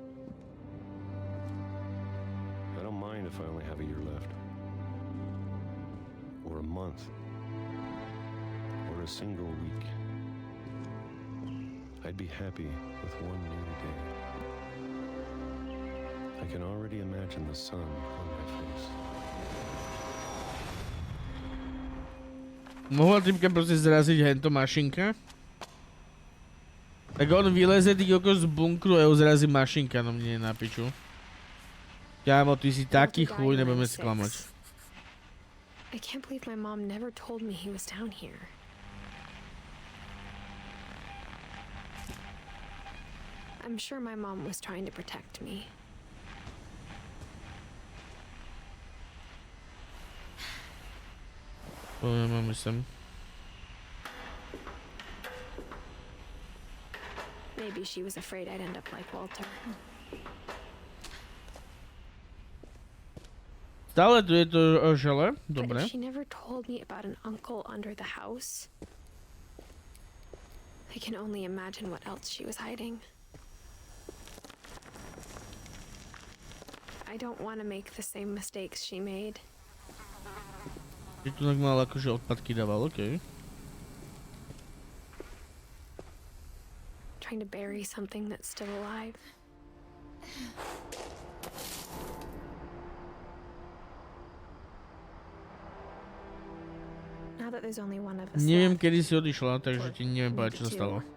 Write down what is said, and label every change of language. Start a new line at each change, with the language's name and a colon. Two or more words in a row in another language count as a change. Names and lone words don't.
English: I don't mind if I only have a year left, or a month, or a single week. I'd be happy with one new day. I can already imagine the sun on my face.
Slovak: Mohla typka proste zraziť hento mašinka? Tak on vyleze ty kokos z bunkru a ho zrazí mašinka, no mne je na piču. Kámo, ty si taký chuj, nebudeme sklamať.
English: I can't believe my mom never told me he was down here. I'm sure my mom was trying to protect me.
Slovak: Máme sem.
English: Maybe she was afraid I'd end up like Walter.
Slovak: Stále tu je to žele,
English: But
Slovak: dobre.
English: if she never told me about an uncle under the house, I can only imagine what else she was hiding. I don't want to make the same mistakes she made.
Slovak: Že tu tak mal akože odpadky dával, okej.
English: Trying to bury something that's still alive. Now that there's only one of us
Slovak: Neviem,
English: left,
Slovak: kedy si odišla, takže ti neviem povedať, čo sa stalo.